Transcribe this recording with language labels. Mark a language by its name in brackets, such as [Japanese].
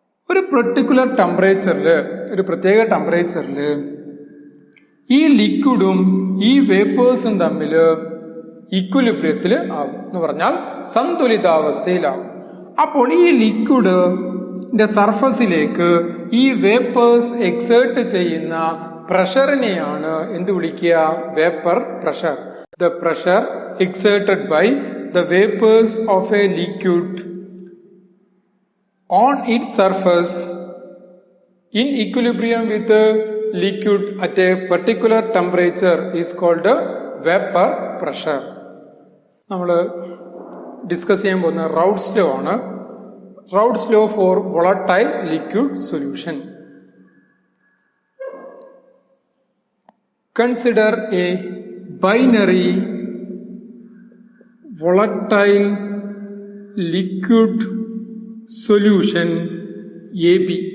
[Malayalam] ഒരു പെർട്ടിക്കുലർ ടെമ്പറേച്ചറിൽ, ഒരു പ്രത്യേക ടെമ്പറേച്ചറിൽ ഈ ലിക്വിഡും ഈ വേപ്പേഴ്സും തമ്മിൽ ഈക്വലിബ്രിയത്തിൽ ആകും, എന്ന് പറഞ്ഞാൽ സന്തുലിതാവസ്ഥയിലാകും. അപ്പോൾ ഈ ലിക്വിഡിന്റെ സർഫസിലേക്ക് ഈ വേപ്പേഴ്സ് എക്സേർട്ട് ചെയ്യുന്ന പ്രഷറിനെയാണ് എന്ത് വിളിക്കുക? Vapour pressure. [English] The pressure exerted by the vapours of a liquid on its surface in equilibrium with the liquid at a particular temperature is called vapor pressure. [Malayalam] നമ്മൾ ഡിസ്കസ് ചെയ്യാൻ പോകുന്ന റൗഡ്സ് ലോ ആണ്. [English] Raoult's law for volatile liquid solution. Consider a binary volatile liquid solution AB.